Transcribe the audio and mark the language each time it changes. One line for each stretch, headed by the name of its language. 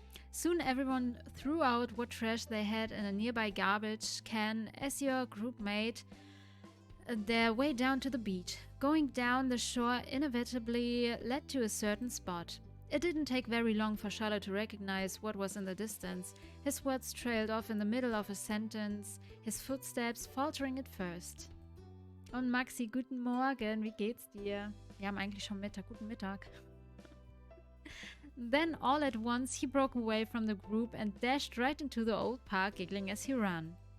English: Soon everyone threw out what trash they had in a nearby garbage can as your group made their way down to the beach. Going down the shore inevitably led to a certain spot. It didn't take very long for Shiloh to recognize what was in the distance. His words trailed off in the middle of a sentence, his footsteps faltering at first.
German: Und Maxi, guten Morgen, wie geht's dir? Wir haben eigentlich schon Mittag, guten Mittag.
English: Then all at once he broke away from the group and dashed right into the old park, giggling as he ran.